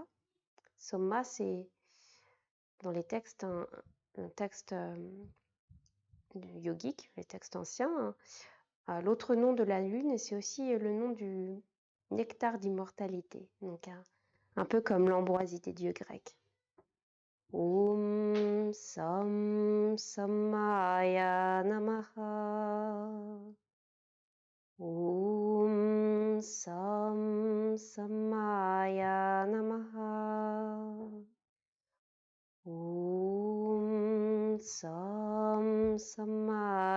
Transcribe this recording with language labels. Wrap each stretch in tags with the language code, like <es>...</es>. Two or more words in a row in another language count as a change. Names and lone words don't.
<fr>Somma, c'est dans les textes, un texte yogique, les textes anciens. L'autre nom de la lune, et c'est aussi le nom du nectar d'immortalité. Donc un peu comme l'ambroisie des dieux grecs.</fr> <sa>ॐ सं सम्माय नमः. ॐ सं सम्माय नमः. ॐ सं सम्माय</sa>